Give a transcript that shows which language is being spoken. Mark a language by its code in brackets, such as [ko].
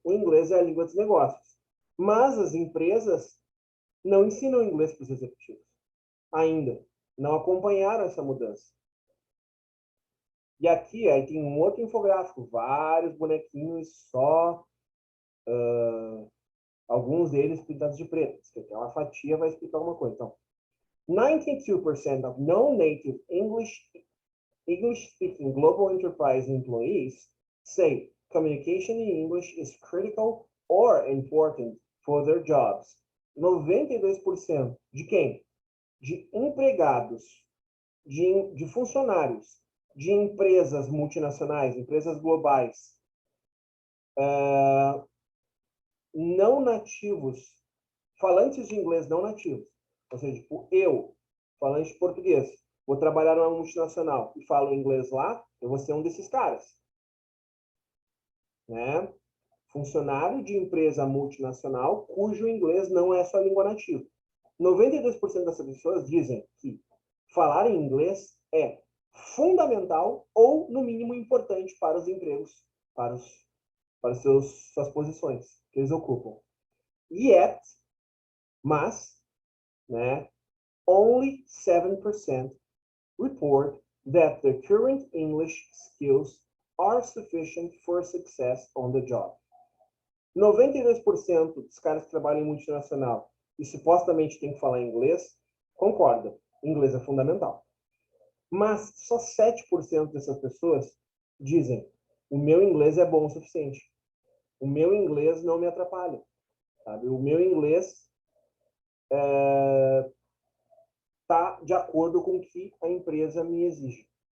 [pt] O inglês é a língua dos negócios. Mas as empresas não ensinam inglês para os executivos. Ainda. Não acompanharam essa mudança. E aqui aí tem um outro infográfico. Vários bonequinhos só... alguns deles pintados de preto. Que aquela fatia vai explicar alguma coisa. [en] Então, 92% of non-native English-speaking global enterprise employees say communication in English is critical or important for their jobs. [pt] 92% de quem? De empregados, de funcionários, de empresas multinacionais, empresas globais, não nativos, falantes de inglês não nativos. Ou seja, tipo, eu, falante de português, vou trabalhar numa multinacional e falo inglês lá, eu vou ser um desses caras. Né? Funcionário de empresa multinacional cujo inglês não é sua língua nativa. 92% dessas pessoas dizem que falar em inglês é fundamental ou, no mínimo, importante para os empregos, para suas posições que eles ocupam. [en] Yet, [pt] mas, né, [en] only 7% report that their current English skills are sufficient for success on the job. [pt] 92% dos caras que trabalham em multinacional e supostamente tem que falar inglês, concordam. Inglês é fundamental. Mas só 7% dessas pessoas dizem: o meu inglês é bom o suficiente. O meu inglês não me atrapalha. Sabe? O meu inglês está de acordo com o que a empresa me exige.